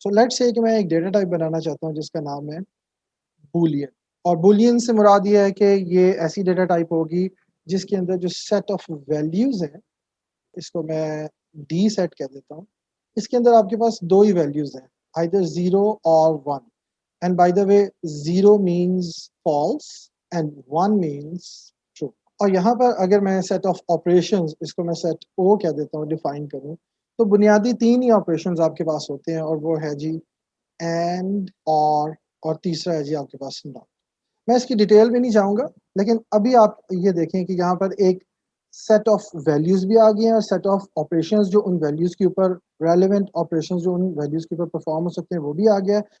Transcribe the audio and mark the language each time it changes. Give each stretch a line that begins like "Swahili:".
English: so let's say
Urdu: کہ میں ایک ڈیٹا ٹائپ بنانا چاہتا ہوں جس کا نام ہے بولین. اور بولین سے مراد یہ ہے کہ یہ ایسی ڈیٹا ٹائپ ہوگی جس کے اندر جو سیٹ آف ویلیوز ہیں, اس کو میں ڈی سیٹ کہہ دیتا ہوں. اس کے اندر آپ کے پاس 2 ہی ویلیوز ہیں,
English: either 0 or 1. And by the way, 0 means false and 1 means true.
Urdu: اور یہاں پر اگر میں سیٹ آف آپریشنز, اس کو میں سیٹ او کہہ دیتا ہوں, ڈیفائن کروں, تو بنیادی 3 ہی آپریشنز آپ کے پاس ہوتے ہیں, اور وہ ہے جی اینڈ, اور تیسرا ہے جی آپ کے پاس ناٹ. میں اس کی ڈیٹیل بھی نہیں جاؤں گا, لیکن ابھی آپ یہ دیکھیں کہ یہاں پر ایک سیٹ آف ویلیوز بھی آ گئی ہیں اور سیٹ آف آپریشنز جو ان ویلیوز کے اوپر ریلیونٹ آپریشنز جو ان ویلیوز کے اوپر پرفارم ہو سکتے ہیں وہ بھی آ گیا ہے.